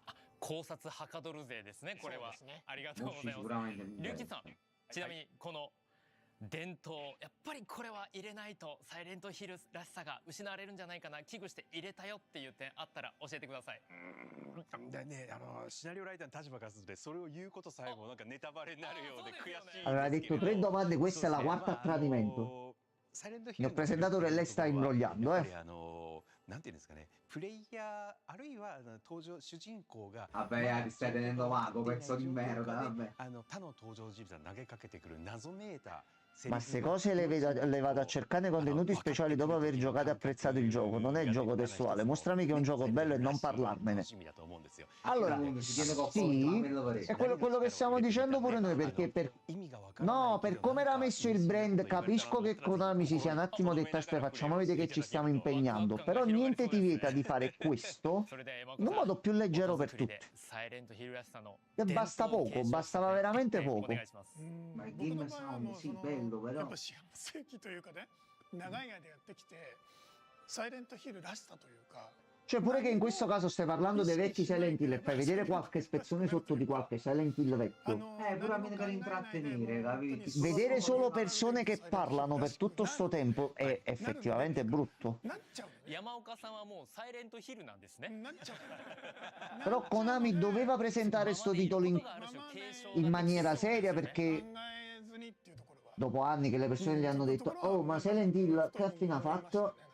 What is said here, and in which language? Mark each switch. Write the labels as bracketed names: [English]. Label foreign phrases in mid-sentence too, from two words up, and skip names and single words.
[Japanese] 考察はかどる勢ですね、これは。ありがとうございます。龍吉さん、ちなみにこの伝統、やっぱりこれは入れないとサイレントヒルらしさが失われるんじゃないかな、危惧して入れたよっていう点あったら教えてください。ね、シナリオライターの立場からするとそれを言うことさえもなんかネタバレになるようで悔しい。 [Italian] aveva detto 3 domande, questa è la quarta a tradimento. Ne ho presentato e lei sta imbrogliando, [Japanese] なんていうんですかね、プレイヤーあるいは登場主人公が [Italian] Vabbè, ti stai tenendo vago, pezzo di merda, vabbè. [Japanese] 他の登場人物が投げかけてくる謎めいた [Italian] Ma queste cose le vado a cercare nei contenuti speciali dopo aver giocato e apprezzato il gioco. Non è il gioco testuale. Mostrami che è un gioco bello e non parlarmene. Allora, sì, è quello che stiamo dicendo pure noi, perché no, per come era messo il brand, capisco che Konami si sia un attimo detto aspetta, facciamo vedere che ci stiamo impegnando, però niente ti vieta di fare questo in un modo più leggero per tutti. E basta poco, bastava veramente poco. Ma il [English] game sound, [Italian] sì, bello. [Japanese] やっぱ幸せ期というかね、長い間やってきてサイレントヒルらしさというか [Italian] Cioè pure che in questo caso stai parlando dei vecchi Silent Hill e fai vedere qualche spezzone sotto di qualche Silent Hill vecchio. Puramente per intrattenere, capito? Vedere solo persone che parlano per tutto sto tempo è effettivamente brutto. Però Konami doveva presentare sto titolo in maniera seria, perché dopo anni che le persone gli hanno detto oh ma Silent Hill che fine ha fatto?